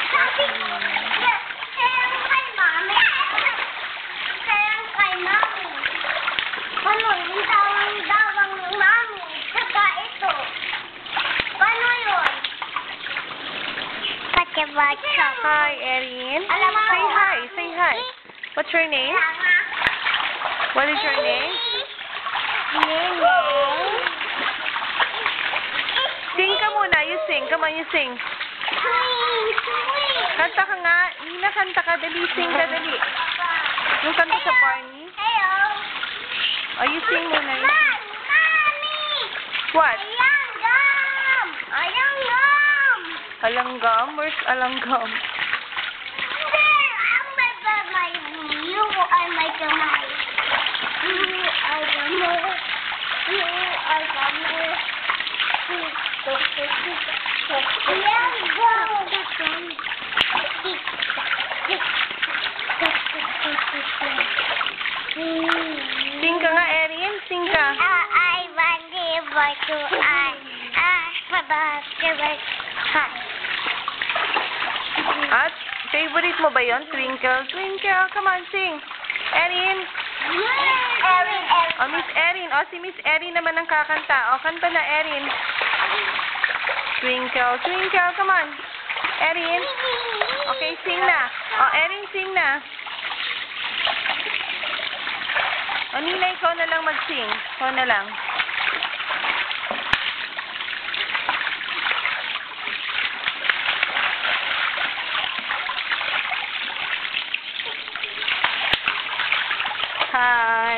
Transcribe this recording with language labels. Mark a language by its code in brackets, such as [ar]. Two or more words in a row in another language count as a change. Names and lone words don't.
[tl] Sayang kay mami. Sayang kay mami. Ano, yung dawang-dawang ng mami. Saka ito. Paano yun? Pacha-bacha. [en] Hi, Erin. [tl] Alam mo. [en] Say hi. Say hi. What's your name? What is your name? [tl] Sing ka muna. [en] You sing. Come on, you sing. [tl] Kanta ka nga. Nina, kanta ka. Dali, sing ka. Dali. Yung kanta sa Barney. [en] Hello. Oh, you sing muna. You sing. [tl] Mami! [en] What? Ayanggam! Ayanggam! Alanggam? Where's alanggam? [tl] Hindi! Ang may [en] you are my [tl] kamay. [en] You are kamay. You are kamay. [tl] Sing ka nga, Erin. Sing ka. [en] I want to [tl] At, favorite mo ba yon? [en] Twinkle, twinkle. Come on, sing. Erin. Erin. Oh, Miss Erin. [tl] Oh, si Miss Erin naman ang kakanta. Oh, kanta na, Erin. [en] Twinkle, twinkle. Come on. [tl] Erin. Okay, sing na. Oh, Erin, sing na. Oh, Nina, ikaw na lang mag-sing. Ikaw na lang. Hi.